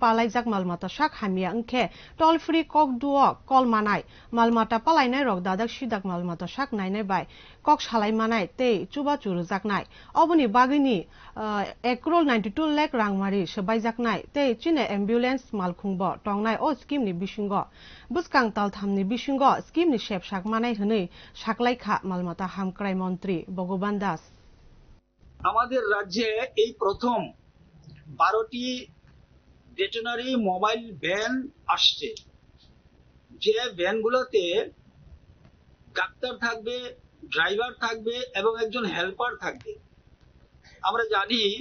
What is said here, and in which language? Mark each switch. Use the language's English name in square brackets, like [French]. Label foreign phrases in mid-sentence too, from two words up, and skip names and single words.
[Kok Borok] palai jak malmata sak hamia angkhe [English] toll free [Kok Borok] kok duo call manai malmata palai nai rok dadak sidak malmata sak nainai bai kok salai manai te chuba churu jaknai oboni bagui ni 1 crore 92 lakh rangmari sabai jaknai te chine ambulance malkhungbo tongnai o scheme ni bisingo buskang taltham ni bisingo scheme ni shep sak manai hne saklai kha malmata ham ক্রাই মন্ত্রী ভগবান দাস [Bangla] আমাদের রাজ্যে এই প্রথম 12টি [English] veterinary mobile van [Bangla] আসছে যে ভ্যানগুলোতে ডাক্তার থাকবে ড্রাইভার থাকবে এবং একজন হেল্পার থাকবে আমরা জানি